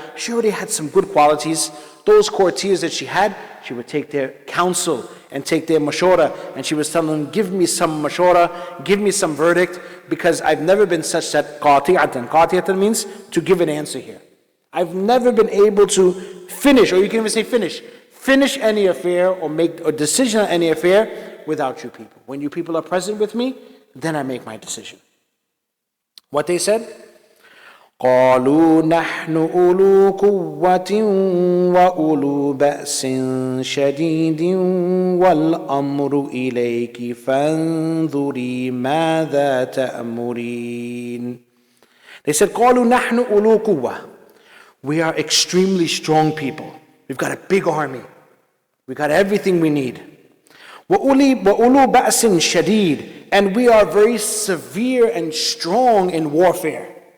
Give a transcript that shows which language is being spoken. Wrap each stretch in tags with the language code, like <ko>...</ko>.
<en>She already had some good qualities. Those courtiers that she had, she would take their counsel and take their mashora, and she was telling them, give me some mashora, give me some verdict, because I've never been such that qati'atan. Qati'atan means to give an answer here. I've never been able to finish, or you can even say finish any affair or make a decision on any affair without you people. When you people are present with me, then I make my decision. What they said?</en> <ar>قالوا نحن أولو قوة وأولو بأس شديد والأمر إليك فانظري ماذا تأمرين.</ar> <en>They said, قالوا نحن أولو قوة. We are extremely strong people. We've got a big army. We got everything we need. وَأُولُو بَأْسٍ شَدِيدٍ, and we are very severe and strong in warfare.</en>